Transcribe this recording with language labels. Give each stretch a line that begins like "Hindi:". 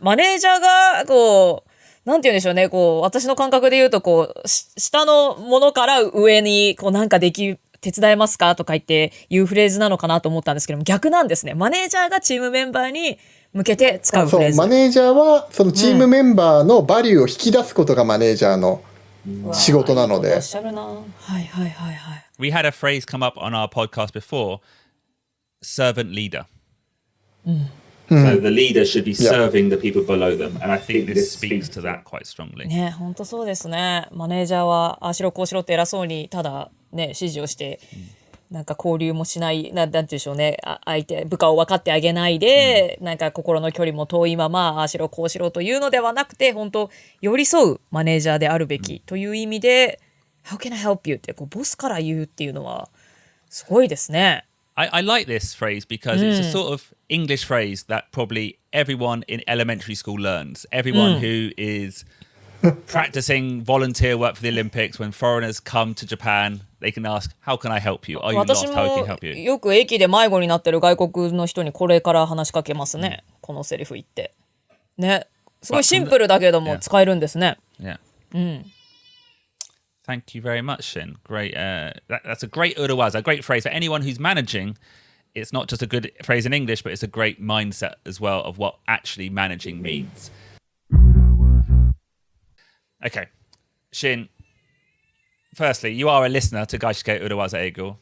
Japanese: マネージャーが、こう、なんて言うんでしょうね。こう、私の感覚で言うと、こう、下のものから上に、こう、なんか手伝えますかとか言って言うフレーズなのかなと思ったんですけども、逆なんですね。マネージャーがチームメンバーに向けて使うフレーズ。そう、マネージャーは、そのチームメンバーのバリューを引き出すことがマネージャーの仕事なので。おっしゃるな。はいはいはいはい。
English: We had a phrase come up on our podcast before, servant leader. So the leader should be serving the people below them. And I think this speaks to that quite strongly.
Japanese: ね、本当そうですね。マネージャーは、ああしろこうしろって偉そうに、ただね、指示をして、なんか交流もしない、なんて言うんでしょうね。相手、部下を分かってあげないで、なんか心の距離も遠いまま、ああしろこうしろというのではなくて、本当寄り添うマネージャーであるべきという意味で、
English: How can I help you?
Japanese: ってこうボスから言うっていうのは、すごいですね。
English: I like this phrase because it's a sort of English phrase that probably everyone in elementary school learns. Everyone who is practicing volunteer work for the Olympics, when foreigners come to Japan, they can ask, how can I help you? Are you lost? How can I help you?
Japanese: 私もよく駅で迷子になってる外国の人にこれから話しかけますね。このセリフ言って。ね。すごいシンプルだけども使えるんですね。
English: Yeah. Thank you very much, Shin. Great. That's a great urawaza, a great phrase for anyone who's managing. It's not just a good phrase in English, but it's a great mindset as well of what actually managing means. Okay, Shin. Firstly, you are a listener to Gaishike Urawaza Eigo.